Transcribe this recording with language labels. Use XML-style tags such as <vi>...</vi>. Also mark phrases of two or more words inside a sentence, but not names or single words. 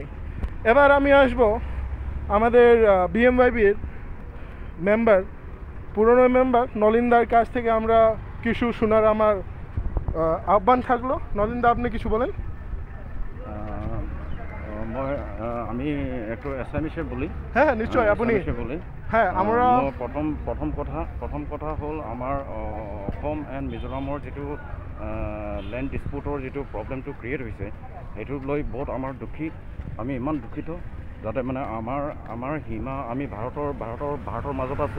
<bn>এবার আমি আসব আমাদের বিএমওয়াইবির মেম্বার, পুরনো মেম্বার নলিনদার কাছ থেকে আমরা কিছু শোনার আমার আহ্বান থাকলো। নলিনদা আপনি কিছু বলেন। আমি একটু এছামিছে বলি। হ্যাঁ নিশ্চয় আপনি বলি। হ্যাঁ আমরা</bn> <as>প্ৰথম কথা হ'ল আমাৰ অসম এণ্ড মিজোৰামৰ যিটো</as> <en>land dispute</en> <as>যিটো প্ৰব্লেমটো ক্ৰিয়েট হৈছে সেইটোক লৈ বহুত আমাৰ আমি ইমান দুখিত, যাতে মানে আমাৰ সীমা আমি ভাৰতৰ মাজত আছোঁ।</as>